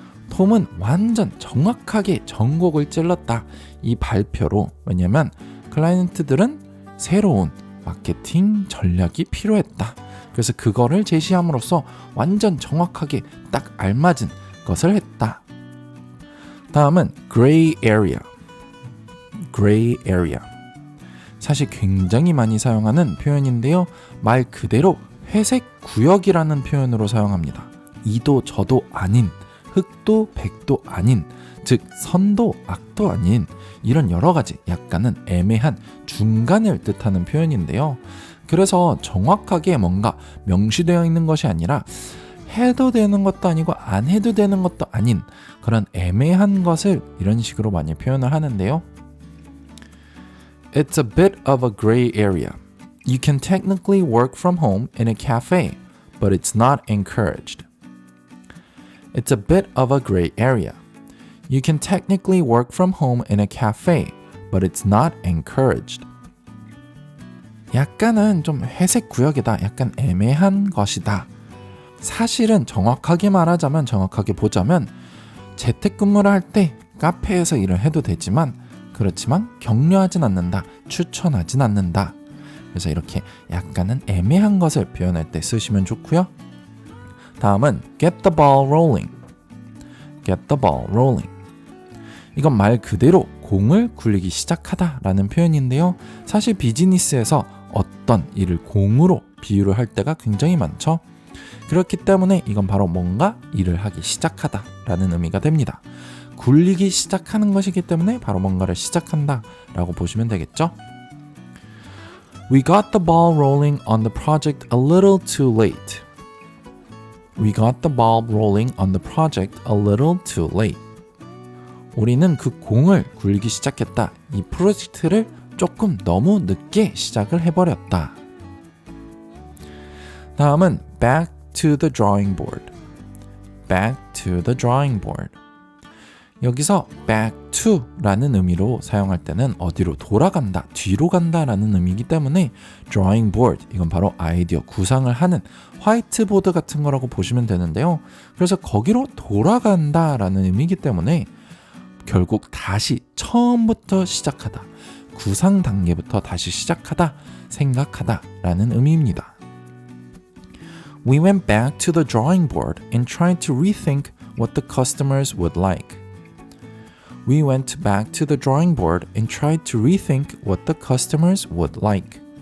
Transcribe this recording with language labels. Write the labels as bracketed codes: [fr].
[ko] 톰은 완전 정확하게 전곡을 찔렀다. 이 발표로. 왜냐면 클라이언트들은 새로운 마케팅 전략이 필요했다. 그래서 그거를 제시함으로써 완전 정확하게 딱 알맞은 것을 했다. 다음은 gray area. [en] gray area. [ko] 사실 굉장히 많이 사용하는 표현인데요. 말 그대로 회색 구역이라는 표현으로 사용합니다. 이도 저도 아닌, 흑도 백도 아닌, 즉 선도 악도 아닌 이런 여러 가지 약간은 애매한 중간을 뜻하는 표현인데요. 그래서 정확하게 뭔가 명시되어 있는 것이 아니라 해도 되는 것도 아니고 안 해도 되는 것도 아닌 그런 애매한 것을 이런 식으로 많이 표현을 하는데요. [en] It's a bit of a gray area. You can technically work from home in a cafe, but it's not encouraged. It's a bit of a gray area. You can technically work from home in a cafe, but it's not encouraged. [ko] 약간은 좀 회색 구역이다. 약간 애매한 것이다. 사실은 정확하게 말하자면, 정확하게 보자면 재택근무를 할 때 카페에서 일을 해도 되지만 그렇지만 격려하진 않는다. 추천하진 않는다. 그래서 이렇게 약간은 애매한 것을 표현할 때 쓰시면 좋고요. 다음은 [en] get the ball rolling. get the ball rolling. [ko] 이건 말 그대로 공을 굴리기 시작하다 라는 표현인데요. 사실 비즈니스에서 어떤 일을 공으로 비유를 할 때가 굉장히 많죠. 그렇기 때문에 이건 바로 뭔가 일을 하기 시작하다 라는 의미가 됩니다. 굴리기 시작하는 것이기 때문에 바로 뭔가를 시작한다 라고 보시면 되겠죠. [en] We got the ball rolling on the project a little too late. We got the ball rolling on the project a little too late. [ko] 우리는 그 공을 굴리기 시작했다. 이 프로젝트를 조금 너무 늦게 시작을 해버렸다. 다음은 [en] back to the drawing board. back to the drawing board. [ko] 여기서 back to 라는 의미로 사용할 때는 어디로 돌아간다, 뒤로 간다 라는 의미이기 때문에 drawing board, 이건 바로 아이디어 구상을 하는 화이트보드 같은 거라고 보시면 되는데요. 그래서 거기로 돌아간다 라는 의미이기 때문에 결국 다시 처음부터 시작하다, 구상 단계부터 다시 시작하다, 생각하다 라는 의미입니다. [en] We went back to the drawing board and tried to rethink what the customers would like. We went back to the drawing board and tried to rethink what the customers would like.